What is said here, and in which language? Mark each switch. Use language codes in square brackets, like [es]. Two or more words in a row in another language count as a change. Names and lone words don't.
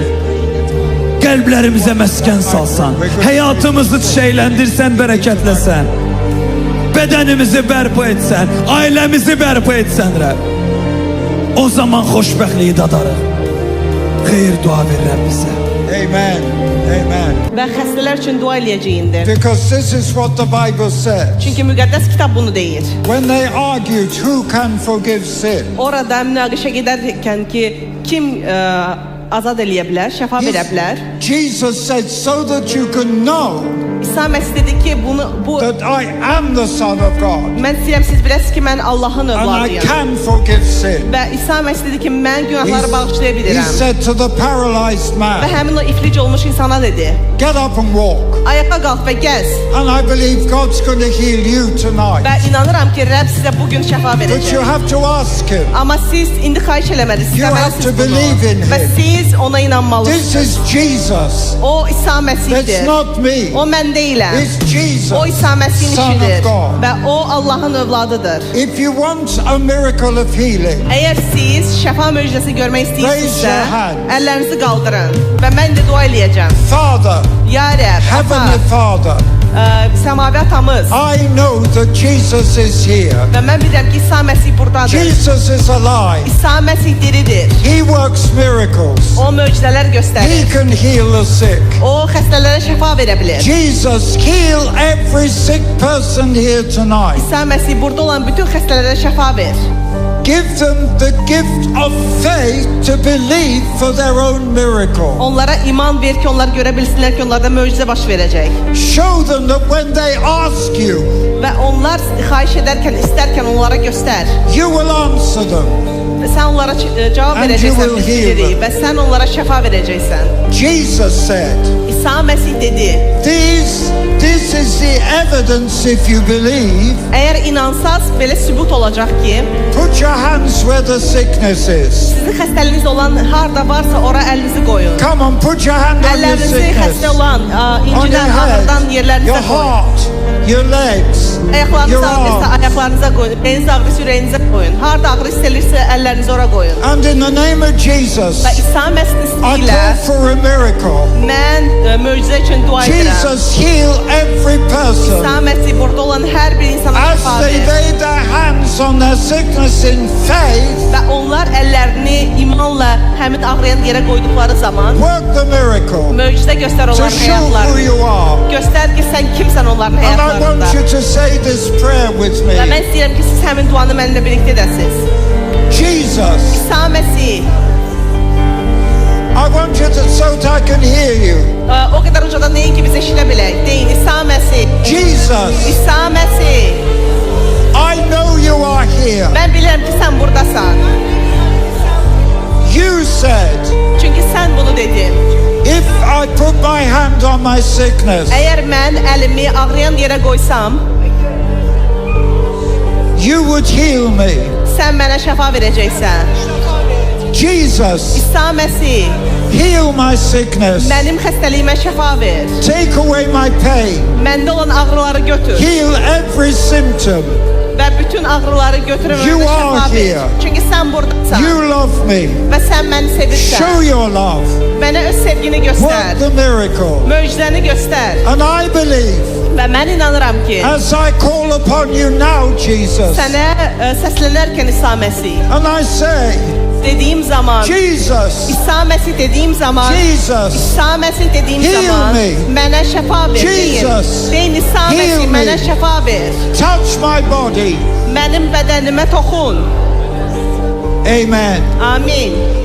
[az] Qəlblərimizə məskən salsan. Həyatımızı çiçəkləndirsən, bərəkətləsən. Bədənimizi bərpa etsən. Ailəmizi bərpa etsən, Rəbb. O zaman xoşbəxtliyi dadarıq. Xeyir dua ver Rəbb bizə. Amen. Amen. Və xəstələr üçün dua eləyəcəyindir. [en] Because this is what the Bible says. [az] Çünki müqəddəs kitab bunu deyir. [en] When they argued who can forgive sin, [az] Orada münaqişə gedərkən ki, kim azad eləyə bilər, şəfa verə bilər. [en] Jesus said, so that you can know [az] İsa Məsih dedi ki, bu [en] that I am the Son of God [az] mən istəyirəm siz biləsiniz ki, mən Allahın [en] and I [az] övladıyam. [en] can forgive sin. [az] Və İsa Məsih dedi ki, mən günahları bağışlaya [en] He [az] bilirəm. [en] said to the paralyzed [az] Və [en] man, [az] həmin o iflic olmuş insana dedi, [en] get up and walk. [az] ayağa qalx və gəz. [en] And I believe God's going to heal you tonight. [az] Və inanıram ki, Rəbb sizə bugün şəfa [en] But you [az] verəcək. [en] have to ask him. [az] Amma siz indi xahiş eləməlisiniz, [en] You have to [az] istəməlisiniz [en] believe in [az] bunu. Və [en] him. [az] siz ona inanmalısınız. [en] This is Jesus. [az] O İsa [en] It's [az] Məsihdir. [en] not me. [az] O mən deyiləm. [en] It's Jesus, [az] O İsa Məsih'in [en] Son of [az] işidir. [en] God. [az] Və o Allahın övladıdır. [en] If you want a miracle of healing, [az] Əgər siz şəfa möcüzəsi görmək [en] Raise [az] istəyirsinizsə, [en] your hands. [az] əllərinizi qaldırın və mən də dua eləyəcəm. [en] Father, [az] Ya Rəbb, [en] Heavenly Father, [az] səmavi atamız [en] I know that Jesus is here. [az] və mən bilirəm ki, İsa Məsih buradadır. [en] Jesus is alive. [az] İsa Məsih diridir. [en] He works miracles. [az] O möcüzələr [en] He [az] göstərir. [en] can heal the sick. [az] O xəstələrə şəfa verə bilər. [en] Jesus, heal every sick person here tonight. [az] İsa Məsih burada olan bütün xəstələrə şəfa ver. [en] Give them the gift of faith to believe for their own miracle. [az] Onlara iman ver ki, onlar görə bilsinlər ki, onlarda möcüzə baş verəcək. [en] Show them that when they ask you, [az] Və onlar xahiş edərkən, istərkən onlara göstər. [en] you will answer them. [az] Və sən onlara cavab [en] And you [az] verəcəksən, [en] will [az] biz [en] heal [az] bilirik [en] them. [az] və sən onlara şəfa verəcəksən. [en] Jesus said, [az] İsa Məsih dedi, [en] this is the evidence if you believe. [az] əgər inansaz belə sübut olacaq ki, [en] Put your hands where the sickness is. [az] sizin xəstəliyiniz olan harda varsa ora əlinizi qoyun. [en] Come on, put your hand on your [az] Əllərinizi [en] sickness. [az] xəstə olan, [en] On your [az] incidən, ağrıdan [en] head, [az] yerlərinizə [en] your [az] qoyun. [en] heart, your legs, [az] Ayaqlarınız [en] your [az] ağrıyırsa [en] arms. [az] ayaqlarınıza qoyun. Ürəyiniz ağrıyırsa ürəyinizə qoyun. Harda ağrı hiss edirsə əllərinizi ora qoyun. [en] And in the name of Jesus, [az] Və İsa Məsih [en] I [az] ilə [en] call for a miracle. [az] mən möcüzə üçün dua edirəm. [en] Jesus, heal every person [az] İsa Məsih burada olan hər bir insana [en] as [az] şəfa [en] they [az] ver. [en] lay their hands on their sickness in faith. [az] Və onlar əllərini imanla həmin ağrıyan yerə qoyduqları zaman [en] Work the miracle [az] möcüzə göstər [en] to [az] onların [en] show who [az] həyatlarını. [en] you are. [az] Göstər ki, sən kimsən onların [en] And I [az] həyatlarında. [en] want you to say this prayer with [az] Və mən [en] me. [az] istəyirəm ki, siz həmin duanı mənimlə birlikdə edəsiniz. [en] Jesus, [az] İsa Məsih, [en] I want you to so that I can hear you. [az] o qədər ucadan deyin ki, biz eşidə bilək. Deyin, İsa Məsih, [en] Jesus, [az] İsa Məsih, [en] I know you are here. [az] mən bilirəm ki, sən buradasan. [en] You said, [az] Çünki sən bunu dedin. [en] if I put my hand on my sickness, [az] Əgər mən əlimi ağrıyan yerə qoysam, [en] you would heal me. [az] sən mənə şəfa verəcəksən. [en] Jesus, [az] İsa Məsih, [en] Heal my sickness. [az] Mənim xəstəliyimə şəfa ver. [en] Take away my pain. [az] Məndə olan ağrıları götür. [en] Heal every symptom. [az] Və bütün ağrıları götürün [en] You [az] mənə [en] are [az] şəfa ver. [en] here. [az] Çünki sən buradasan. [en] You love me. [az] Və sən məni sevirsən. [en] Show your love. [az] Mənə öz sevgini [en] Work [az] göstər. [en] the miracle. [az] Möcüzəni göstər. [en] And I believe [az] Və mən inanıram ki, [en] as I call upon you now, Jesus, [az] sənə səslənərkən İsa Məsih [en] and I say, [az] dediyim zaman, [en] Jesus, [az] İsa Məsih dediyim zaman, [en] Jesus, [az] İsa Məsih dediyim [en] Heal [az] zaman [en] me. [az] mənə şəfa ver. [en] Jesus, [az] Deyin İsa [en] heal [az] Məsih [en] me. [az] mənə şəfa ver. [en] touch my body. [az] Mənim bədənimə toxun. [en] Amen. [az] Amin.